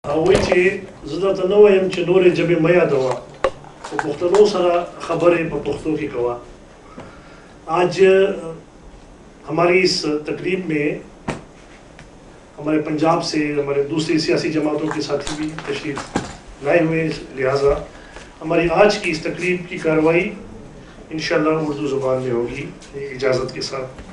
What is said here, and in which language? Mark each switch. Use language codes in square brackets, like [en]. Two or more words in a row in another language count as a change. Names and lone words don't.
[ps] هغوی چې زه درته نه وایم چې نورې ژبې مه یادوه خو پښتنو سره خبرې په پښتو کې کوه. [ur] آج ہماری اس تقریب میں ہمارے پنجاب سے ہمارے دوسری سیاسی جماعتوں کے ساتھی بھی تشریف لائے ہوئے ہیں، لہٰذا ہماری آج کی اس تقریب کی کارروائی انشاءاللہ اردو زبان میں ہوگی اجازت کے ساتھ.